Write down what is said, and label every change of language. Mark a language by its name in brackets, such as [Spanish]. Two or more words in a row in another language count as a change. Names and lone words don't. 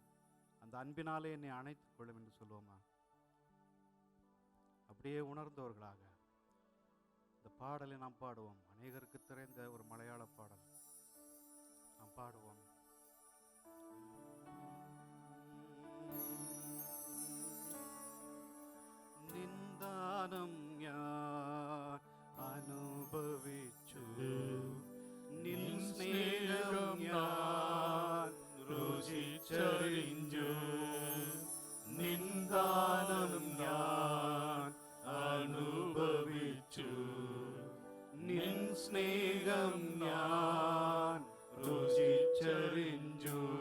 [Tamil] அந்த அன்பினாலே என்னை அணைத்துக் கொள்ளும் என்று சொல்லுவோமா? அப்படியே உணர்ந்தவர்களாக இந்த பாடலை நாம் பாடுவோம். அநேகருக்கு தெரிந்த ஒரு மலையாள பாடல் நாம் பாடுவோம். [Malayalam] நிந்தானம் ഞാൻ അനുഭവിച്ചു, നിൻ സ്നേഹം ഞാൻ രുചിച്ചറിഞ്ഞു. നിന്ദാനം ഞാൻ അനുഭവിച്ചു, നിൻ സ്നേഹം ഞാൻ രുചിച്ചറിഞ്ഞു.